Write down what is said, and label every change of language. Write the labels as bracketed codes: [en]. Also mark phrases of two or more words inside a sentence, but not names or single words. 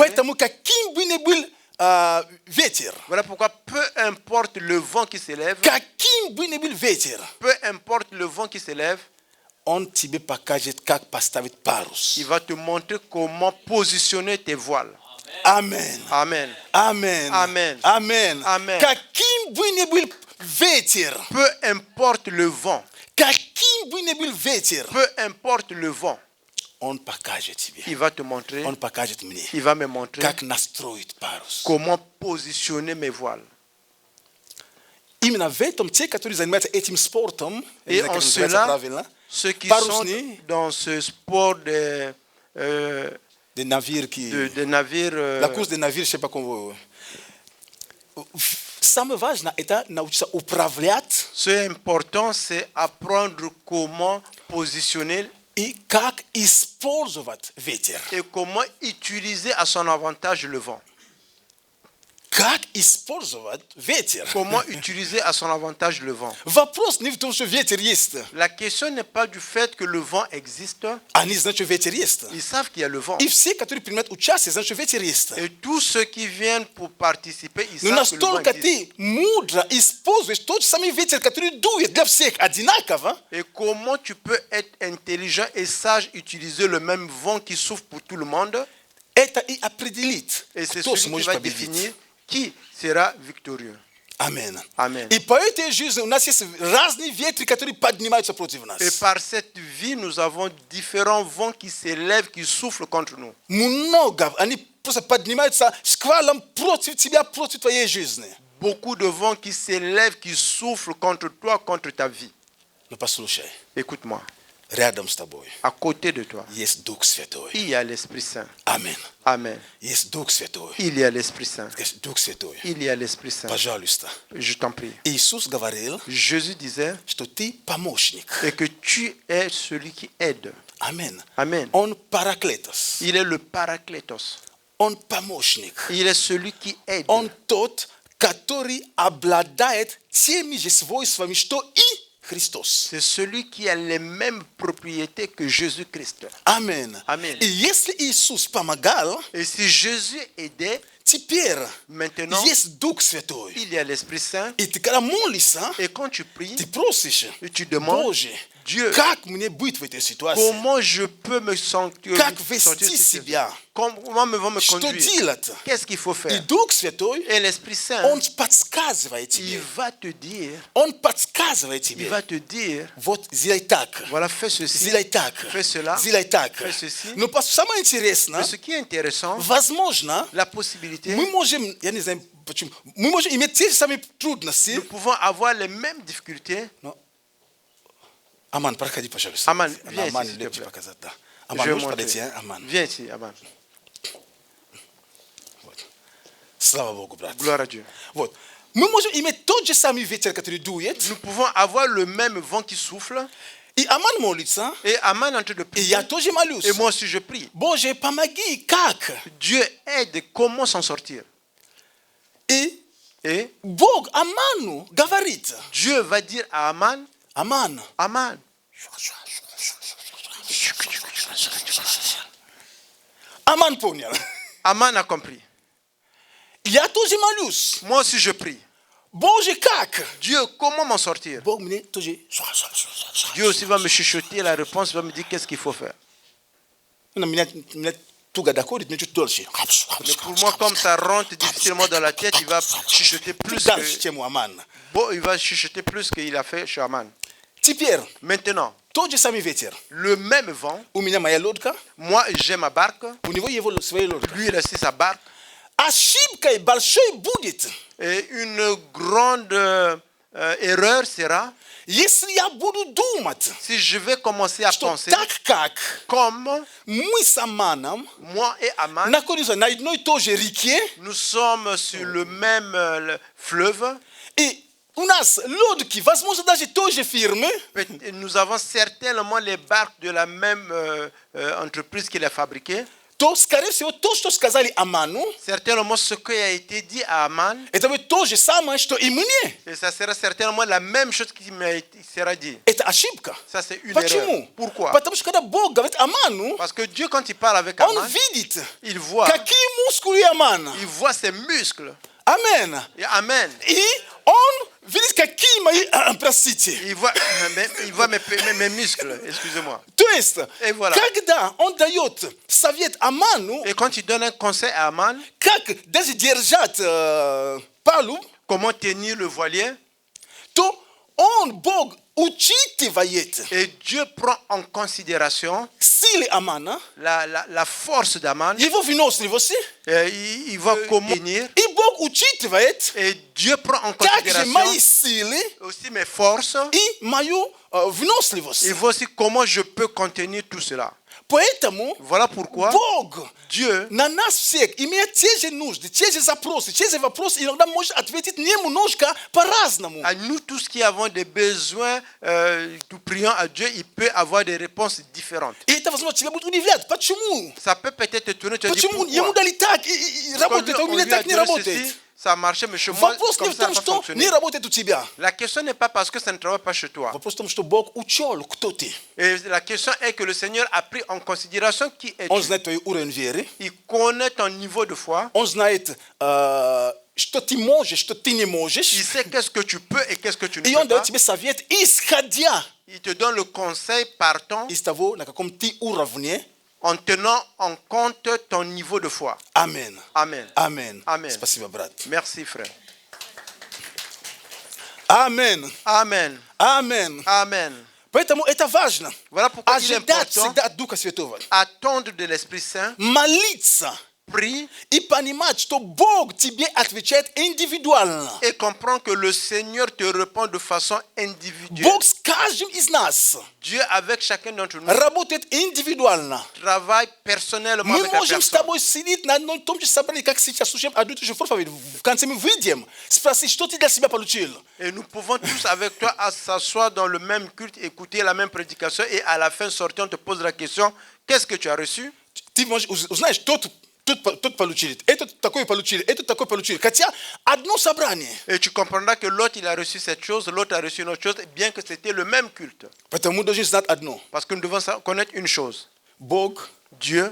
[ru] Поэтому каким бы ни был ветер, [fr] Voilà pourquoi peu importe le vent qui s'élève, [ru] каким бы ни был ветер, [fr] peu importe le vent qui s'élève, [ru] он тебе покажет, как поставить парус. [fr] il va te montrer comment positionner tes voiles. [ru] Амен. [fr] Amen. [ru] Амен. [fr] Amen. [ru] Амен. [fr] Amen. [ru] Каким бы ни был ветер, [fr] Peu importe le vent, [ru] каким бы ни был ветер, [fr] peu importe le vent, [ru] он покажет тебе. [fr] il va te montrer, [ru] Он покажет мне, [fr] il va me montrer [ru] как настроить парус. [fr] comment positionner mes voiles. [ru] Именно в этом те, которые занимаются этим спортом, [fr] Et [ru] я не знаю, [fr] en [ru] как называется [fr] cela, [ru] правильно, [fr] ceux qui [ru] Parusni. [fr] sont dans ce sport des navires qui... de navires, La course des navires, je sais pas comment... [ru] Самое важное, это научиться управлять [fr] ce important, c'est apprendre comment positionner [ru] и как использовать ветер. [fr] et comment utiliser à son avantage le vent. [ru] Как использовать ветер? [fr] Comment utiliser à son avantage le vent. [ru] Вопрос не в том, что ветер есть. [fr] La question n'est pas du fait que le vent existe. [ru] Они знают, что ветер есть. [fr] Ils savent qu'il y a le vent. [ru] И все, которые принимают участие, знают, что ветер есть. [fr] Et tous ceux qui viennent pour participer, ils [ru] Но [fr] savent que le vent [ru] настолько [fr] existe. [ru] ты мудро используешь тот же самый ветер, который дует для всех одинаково, [fr] Et comment tu peux être intelligent et sage, utiliser le même vent qui souffle pour tout le monde. [ru] это и определит, [fr] Et c'est [ru] кто [fr] celui qui [ru] сможет [fr] va [ru] победить. [fr] définir qui sera victorieux. [ru] Амен. [fr] Amen. [ru] И по этой жизни у нас есть разные ветры, которые поднимаются против нас. [fr] Et par cette vie, nous avons différents vents qui s'élèvent, qui soufflent contre nous. [ru] Много. Они просто поднимаются шквалом против тебя, против твоей жизни. [fr] Beaucoup de vents qui s'élèvent, qui soufflent contre toi, contre ta vie. [ru] Но послушай, [fr] Écoute-moi. [ru] Rядом с тобой [fr] À côté de toi, [ru] есть Дух Святой. [fr] il y a l'Esprit Saint. [ru] Амин. [fr] Amen. [ru] Есть Дух Святой. [fr] Il y a l'Esprit Saint. [ru] Есть Дух Святой. [fr] Il y a l'Esprit Saint. [ru] Пожалуйста. [fr] Je t'en prie. [ru] Иисус говорил, [fr] Jésus disait [ru] что ты помощник. [fr] et que tu es celui qui aide. [ru] Амин. [fr] Amen. [ru] Он параклетос. [fr] Il est le Paraclétos. [ru] Он помощник. [fr] Il est celui qui aide. [ru] Он тот, который обладает теми же свойствами, что и Христос. [fr] C'est celui qui a les mêmes propriétés que Jésus-Christ. [ru] Амин. [fr] Amen. [ru] И если Иисус помогал, [fr] Et si Jésus aidait, [ru] теперь [fr] maintenant, [ru] есть Дух Святой. [fr] il y a l'Esprit Saint. [ru] И ты когда молишься, [fr] Et quand tu pries, [ru] ты просишь, [fr] tu demandes, [ru] Боже, [fr] Dieu, [ru] как мне быть в этой ситуации? [fr] comment je peux me sentir, [ru] Как вести себя? [fr] comment me vont me [ru] Что [fr] conduire? [ru] делать? [fr] Qu'est-ce qu'il faut [ru] И [fr] faire? [ru] Дух Святой, [fr] Et l'Esprit Saint, [ru] Он подсказывает [fr] il [ru] тебе. [fr] va te dire, [ru] Он подсказывает [fr] il [ru] тебе. [fr] va te dire, [ru] Вот сделай так. [fr] voilà, fais ceci, [ru] Сделай так. [fr] fais cela. [ru] Сделай так. [fr] Fais ceci. [ru] Но самое интересное, [fr] Mais ce qui est intéressant, [ru] возможно, [fr] la possibilité, [ru] мы можем, я не знаю почему, мы можем иметь те же самые трудности. [fr] nous pouvons avoir les mêmes difficultés. [ru] Аман, проходи, пожалуйста. Аман, [fr] viens Аман, ici, s'il te [ru] легче [fr] plaît. [ru] показать, да. [fr] Je [ru] Аман, [fr] vais [ru] можешь [fr] montrer. [ru] подойти, а? Аман. [fr] Viens ici, Aman. [ru] Вот. Слава Богу, брат. [fr] Gloire à Dieu. [ru] Вот. Мы можем иметь тот же самый ветер, который дует, [fr] Nous pouvons avoir le même vent qui souffle. [ru] и Аман молится, [fr] Et Aman est en train de [ru] и [fr] prier. [ru] я тоже молюсь. [fr] Et moi aussi je prie. [ru] Боже, помоги, как? [fr] Dieu aide, comment s'en sortir? [ru] И [fr] Et [ru] Бог Аману говорит, [fr] Dieu va dire à Aman, [ru] Аман, [fr] Aman, [ru] Аман понял. [fr] Aman a compris. [ru] Я тоже молюсь. [fr] Moi aussi je prie. [ru] Боже, как? [fr] Dieu, comment m'en sortir? [ru] Бог мне тоже. [fr] Dieu aussi va me chuchoter la réponse, va me dire qu'est-ce qu'il faut faire. [ru] Меня туго доходит, мне чуть дольше. [fr] Mais pour moi, comme ça rentre difficilement dans la tête, il va chuchoter plus [ru] Дальше, [fr] que... [ru] чем у Амана. [fr] Bon, il va chuchoter plus qu'il a fait chez Aman. [ru] Теперь, [fr] Maintenant, [ru] тот же самый ветер. [fr] le même vent, [ru] У меня моя лодка, [fr] moi j'ai ma barque, [ru] у него его своя лодка. [fr] lui il a aussi sa barque, [ru] Ошибкой большой будет, [fr] et une grande erreur sera [ru] если я буду думать, [fr] si je vais commencer à [ru] что [fr] penser [ru] так как [fr] comme [ru] мы с Аманом [fr] moi et Aman, [ru] находимся на одной и той же реке, [fr] nous sommes sur le même fleuve, [ru] и у нас лодки, возможно, даже той же фирмы, [fr] nous avons certainement les barques de la même entreprise qui les fabriquée. [ru] то, скорее всего, то, что сказали Аману, [fr] Certainement ce qui a été dit à Aman, [ru] это будет то же самое, что и мне. [fr] et ça sera certainement la même chose qui sera dit. [ru] Это ошибка. [fr] Ça c'est une [ru] Почему? [fr] erreur. Pourquoi? [ru] Потому что когда Бог говорит Аману, [fr] Parce que Dieu quand il parle avec [ru] Он [fr] Aman, [ru] видит, [fr] il voit [ru] какие мускулы Амана. [fr] il voit ses muscles. [ru] Амен. [fr] Et Amen. [ru] И Он видит, какие мои, простите. [fr] Il voit mes muscles, excusez-moi. [ru] То есть, [fr] Et voilà. [ru] когда Он дает совет Аману, [fr] Et quand il donne un conseil à Aman, [ru] как даже держать палуб, [fr] comment tenir le voilier, [ru] то Он, Бог, учитывает [fr] et Dieu prend en considération [ru] силы Амана, [fr] la force d'Aman, [ru] его выносливости, [fr] il va comment tenir, [ru] и Бог учитывает [fr] et Dieu prend en [ru] также [fr] considération [ru] мои силы [fr] aussi mes forces, [ru] и мою выносливость. [fr] il voit aussi comment je peux contenir tout cela. [ru] Поэтому [fr] Voilà pourquoi [ru] Бог [fr] Dieu [ru] на нас всех имеет те же нужды, те же запросы, те же вопросы, иногда может ответить немножко по-разному. [fr] à nous tous qui avons des besoins, nous prions à Dieu, il peut avoir des réponses différentes. [ru] И это, возможно, тебя будет удивлять. Почему? [fr] Ça peut peut-être étonner, tu vas dire [ru] Почему ему [fr] pourquoi. [ru] дали так и работает, а у меня так не работает? [fr] Ça a marché, mais chez moi, [ru] Вопрос не [fr] comme [ru] в [fr] ça, [ru] том, [fr] ça va [ru] что [fr] fonctionner. [ru] не работает у тебя. [fr] La question n'est pas parce que ça ne travaille pas chez toi. [ru] Вопрос в том, что Бог учел, кто ты. [fr] Et la question est que le Seigneur a pris en considération qui es [ru] Он [fr] tu. [ru] знает твой уровень веры. [fr] Il connaît ton niveau de foi. [ru] Он знает, что ты можешь, что ты не [fr] Il [ru] можешь. [fr] sait qu'est-ce que tu peux et qu'est-ce que tu ne [ru] И он [fr] peux pas. [ru] дает тебе совет, исходя [fr] Il te donne le conseil partant [ru] из того, на каком ты уровне. [fr] en tenant en compte ton niveau de foi. [ru] Амин. [fr] Amen. [ru] Амин. [fr] Amen. [ru] Спасибо, брат. [fr] Merci, frère. [ru] Амин. [fr] Amen. [ru] Амин. [fr] Amen. [ru] Поэтому это важно. [fr] Voilà pourquoi il est [ru] Ожидать [fr] important [ru] всегда от Духа Святого. [fr] attendre de l'Esprit Saint, [ru] Молиться [fr] prie [ru] и понимать, что Бог тебе отвечает индивидуально. [fr] et comprends que le Seigneur te répond de façon individuelle. [ru] Бог с каждым из нас [fr] Dieu avec chacun d'entre nous [ru] работает индивидуально. [fr] travaille personnellement [ru] Мы [fr] avec la [ru] можем с [fr] personne. [ru] тобой сидеть на одном и том же собрании, как сейчас слушаем одну и ту же проповедь. В конце мы выйдем, спросить, что ты для себя получил. [fr] Et nous pouvons tous avec toi à s'asseoir dans le même culte, écouter la même prédication et à la fin sortir, on te pose la question, qu'est-ce que tu as reçu? [ru] Ты узнаешь, тот получили, этот такой получили, этот такой получили. Хотя одно собрание. [fr] Et tu comprendras que l'autre il a reçu cette chose, l'autre a reçu une autre chose, bien que c'était le même culte. [ru] Потому мы должны знать одно. [fr] Parce que nous devons connaître une chose. [ru] Бог [fr] Dieu,